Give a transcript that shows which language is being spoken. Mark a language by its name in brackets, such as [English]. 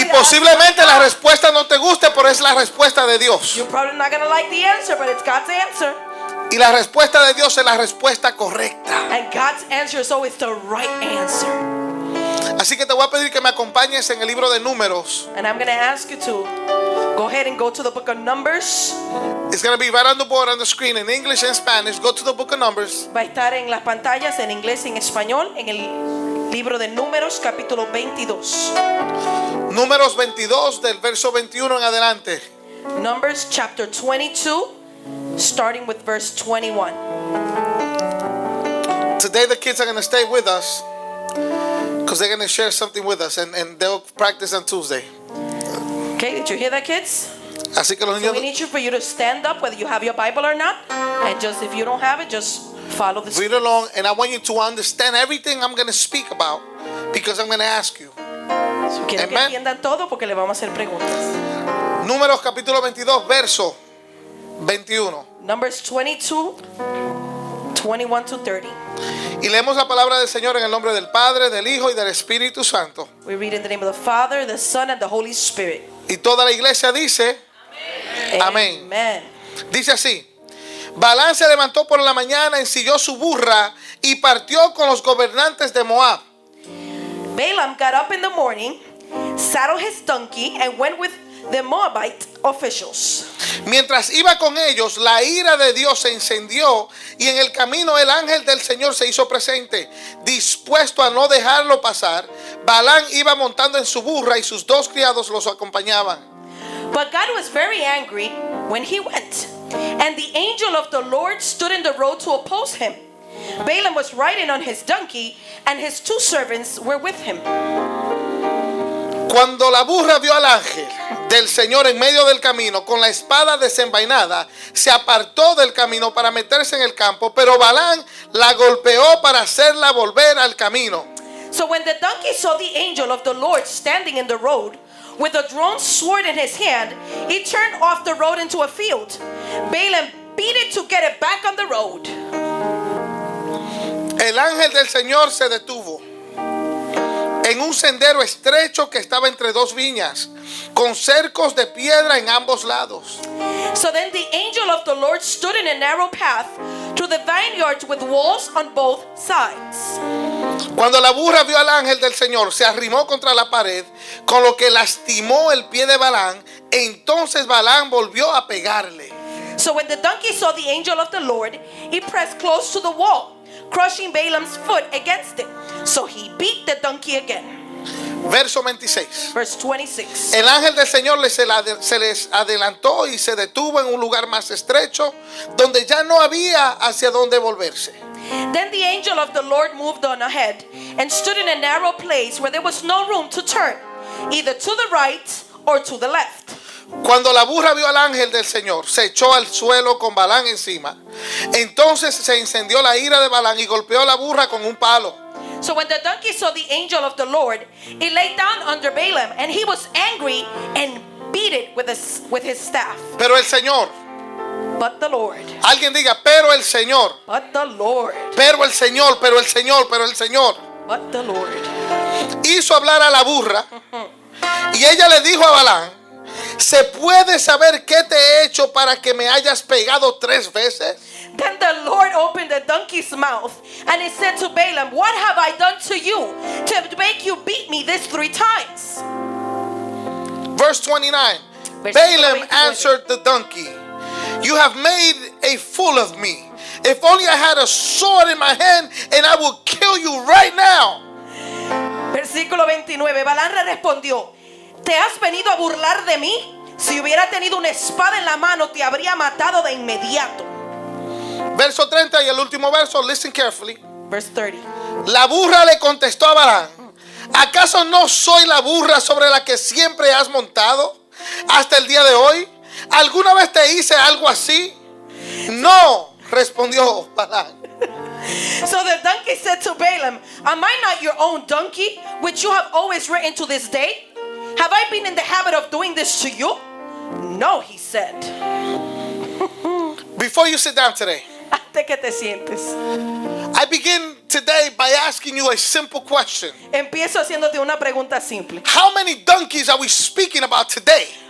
[Spanish] Y posiblemente la respuesta no te guste, pero es la respuesta de Dios. [English] You're probably not going to like the answer, but it's God's answer. [Spanish] Y la respuesta de Dios es la respuesta correcta. [English] And God's answer is always the right answer. [Spanish] Así que te voy a pedir que me acompañes en el libro de Números. [English] And I'm going to ask you to go ahead and go to the book of Numbers. It's going to be right on the board on the screen in English and Spanish. Go to the book of Numbers. [Spanish] Va a estar en las pantallas en inglés y en español en el libro de Números capítulo 22. Números 22 del verso 21 en adelante. [English] Numbers chapter 22 starting with verse 21. Today the kids are going to stay with us because they're going to share something with us and they'll practice on Tuesday. Okay, did you hear that, kids? [Spanish] Así que los [English] So we [Spanish] niños [English] need you for you to stand up whether you have your Bible or not, and just if you don't have it, just follow the read along, and I want you to understand everything I'm going to speak about because I'm going to ask you. [Spanish] So quiero que [English] Amen. [Spanish] entiendan todo porque le vamos a hacer preguntas. Números capítulo 22 verso 21. [English] Numbers 22 21 to 30. [Spanish] Y leemos la palabra del Señor en el nombre del Padre, del Hijo y del Espíritu Santo. [English] We read in the name of the Father, the Son, and the Holy Spirit. [Spanish] Y toda la iglesia dice: Amén. [English] Amen. [Spanish] Dice así: Balán se levantó por la mañana, ensilló su burra y partió con los gobernantes de Moab. [English] Balaam got up in the morning, saddled his donkey, and went with the Moabite officials. [Spanish] Mientras iba con ellos, la ira de Dios se encendió y en el camino el ángel del Señor se hizo presente, dispuesto a no dejarlo pasar. Balán iba montando en su burra y sus dos criados los acompañaban. [English] But God was very angry when he went, and the angel of the Lord stood in the road to oppose him. Balaam was riding on his donkey, and his two servants were with him. [Spanish] Cuando la burra vio al ángel del Señor en medio del camino con la espada desenvainada, se apartó del camino para meterse en el campo, pero Balán la golpeó para hacerla volver al camino. [English] So when the donkey saw the angel of the Lord standing in the road with a drawn sword in his hand, he turned off the road into a field. Balaam beat it to get it back on the road. [Spanish] El ángel del Señor se detuvo en un sendero estrecho que estaba entre dos viñas, con cercos de piedra en ambos lados. [English] So then the angel of the Lord stood in a narrow path through the vineyards with walls on both sides. [Spanish] Cuando la burra vio al ángel del Señor, se arrimó contra la pared, con lo que lastimó el pie de Balán. Entonces Balán volvió a pegarle. [English] So when the donkey saw the angel of the Lord, he pressed close to the wall, crushing Balaam's foot against it. So he beat the donkey again. [Spanish] Verso 26. [English] Verse 26. [Spanish] El ángel del Señor se les adelantó y se detuvo en un lugar más estrecho, donde ya no había hacia dónde volverse. [English] Then the angel of the Lord moved on ahead and stood in a narrow place where there was no room to turn, either to the right or to the left. [Spanish] Cuando la burra vio al ángel del Señor, se echó al suelo con Balán encima. Entonces se encendió la ira de Balán y golpeó la burra con un palo. [English] So when the donkey saw the angel of the Lord, it lay down under Balaam, and he was angry and beat it with his staff. [Spanish] Pero el Señor, [English] But the Lord, [Spanish] alguien diga, pero el Señor, [English] but the Lord, [Spanish] pero el Señor, pero el Señor, pero el Señor, [English] but the Lord. [Spanish] hizo hablar a la burra y ella le dijo a Balán: ¿se puede saber qué te he hecho para que me hayas pegado 3 veces? [English] Then the Lord opened the donkey's mouth, and he said to Balaam, "What have I done to you to make you beat me this 3 times?" Verse 29. [Spanish] Versículo [English] Balaam [Spanish] 29. [English] answered the donkey, "You have made a fool of me. If only I had a sword in my hand, and I will kill you right now." [Spanish] Versículo 29. Balaam le respondió: ¿te has venido a burlar de mí? Si hubiera tenido una espada en la mano, te habría matado de inmediato. Verso 30 y el último verso, [English] listen carefully. Verse 30. [Spanish] La burra le contestó a Balaam: ¿acaso no soy la burra sobre la que siempre has montado hasta el día de hoy? ¿Alguna vez te hice algo así? No, respondió Balaam. [English] So the donkey said to Balaam, am I not your own donkey, which you have always ridden to this day? Have I been in the habit of doing this to you? No, he said. Before you sit down today, [Spanish] Antes que te sientes, [English] I begin today by asking you a simple question. [Spanish] empiezo haciéndote una pregunta simple. [English] How many donkeys are we speaking about today?